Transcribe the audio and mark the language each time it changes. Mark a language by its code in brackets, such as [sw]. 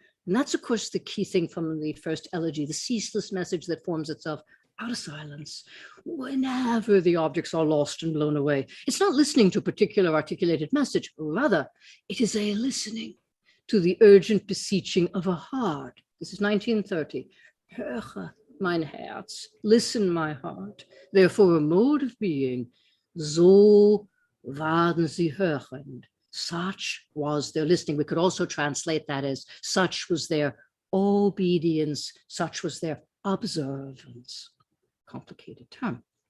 [en] And that's, of course, the key thing from the first elegy, the ceaseless message that forms itself out of silence, whenever the objects are lost and blown away. It's not listening to a particular articulated message, rather, it is a listening to the urgent beseeching of a heart. This is 1930. [de] Höre, mein Herz, [en] listen, my heart. Therefore, a mode of being, [de] so waren sie hörend. [en] Such was their listening. We could also translate that as such was their obedience, such was their observance. Complicated term.